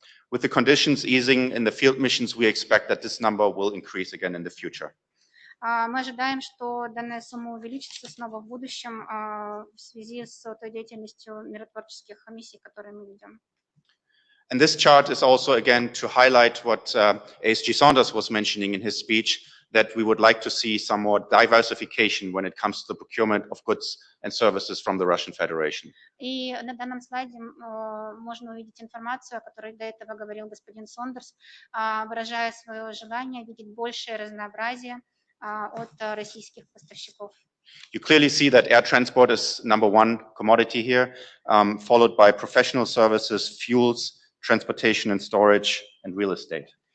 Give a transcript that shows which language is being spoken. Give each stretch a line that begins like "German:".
English: With the conditions easing in the field missions, we expect that this number will increase again in the future.
Russian: Мы ожидаем, что данная сумма увеличится снова в будущем в связи с той деятельностью миротворческих миссий, которые мы ведем.
English: And this chart is also again to highlight what ASG Saunders was mentioning in his speech, that we would like to see some more diversification when it comes to the procurement of goods and services from the Russian Federation.
Russian: И на данном слайде можно увидеть информацию, о которой до этого говорил господин Сондерс, выражая свое желание видеть большее разнообразие от российских поставщиков.
English: You clearly see that air transport is number one commodity here, followed by professional services, fuels, transportation and storage, and real estate.